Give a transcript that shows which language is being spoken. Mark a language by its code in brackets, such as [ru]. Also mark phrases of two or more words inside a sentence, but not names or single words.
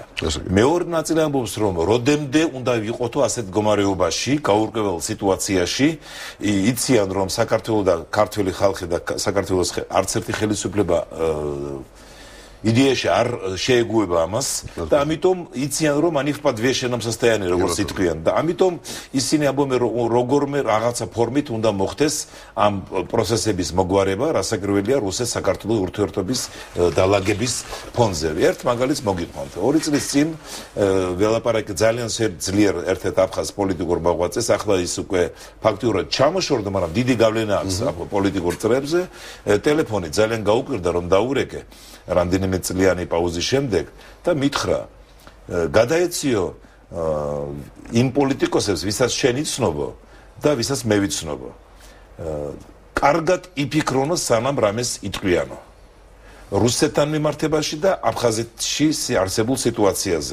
[ka] მეორე ნაწილი ამბობს რომ როდემდე უნდა ვიყოთო ასეთ მდგომარეობაში, გაურკვეველ სიტუაციაში, იციან რომ საქართველოს და ქართველი ხალხი და საქართველოს არც ერთი ხელისუფლება идеяში არ შეეგუება ამას და ამიტომ იციან რომ [ru] они в подвешенном состоянии [ka] როგორც იტყვიან და ამიტომ ისინი ამბობენ რომ როგორმე რაღაცა ფორმით უნდა მოხდეს ამ პროცესების მოგვარება რასაკვირველია რუსეთ-საქართველოს ურთიერთობის დაალაგების ფონზე ერთ მაგალითს მოგიყვანთ 2 წლის წინ ველაპარაკე ძალიან ძლიერ ერთ-ერთ აფხაზ პოლიტიკურ მოღვაწეს ახლა ის უკვე ფაქტიურად ჩამოშორდა მაგრამ დიდი გავლენა აქვს პოლიტიკურ წრეებზე ტელეფონი ძალიან გაუკვირდა რომ დაურეკე რამდენიმე წლიანი პაუზის შემდეგ და მითხრა გადაეციო იმ პოლიტიკოსებს ვისაც შენ იცნობო და ვისაც მე ვიცნობო კარგად იფიქრონო სანამ რამეს იტყვიანო რუსეთთან მიმართებაში და აფხაზეთში არსებულ სიტუაციაზე.